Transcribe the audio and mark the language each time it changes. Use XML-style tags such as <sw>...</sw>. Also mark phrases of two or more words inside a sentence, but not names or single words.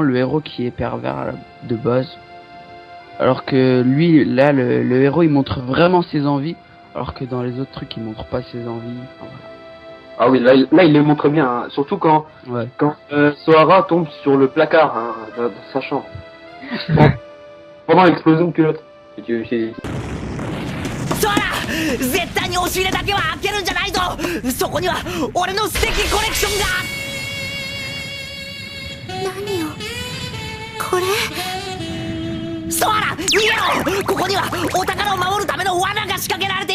<fr>Le héros qui est pervers de base. Alors que lui, là, le héros, il montre vraiment ses envies, alors que dans les autres trucs, il montre pas ses envies. Enfin, voilà. Ah oui, là, il les montre bien, hein. Surtout quand Sohara tombe sur le placard dans sa chambre. Pendant l'explosion de culotte. Sohara!</fr> <ja>絶対に押し入れだけは開けるんじゃないぞ！そこには俺の素敵コレクションが！何よこれ？ソアラ逃げろ！ここにはお宝を守るための罠が仕掛けられている。</ja>